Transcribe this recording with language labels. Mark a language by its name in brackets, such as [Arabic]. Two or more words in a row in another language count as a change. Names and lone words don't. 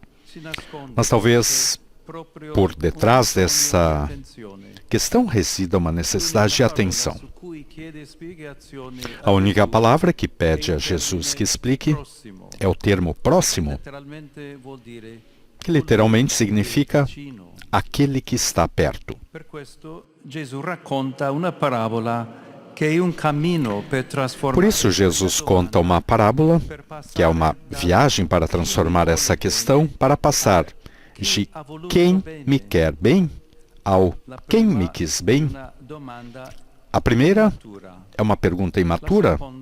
[Portuguese] Mas talvez Por detrás dessa questão reside uma necessidade de atenção. A única palavra que pede a Jesus que explique é o termo próximo, que literalmente significa aquele que está perto. [Italian] Per questo Gesù racconta una parabola che è un cammino per trasformare. [Portuguese] Por isso, Jesus conta uma parábola, que é uma viagem para transformar essa questão, para passar de quem me quer bem ao quem me quis bem. A primeira é uma pergunta imatura.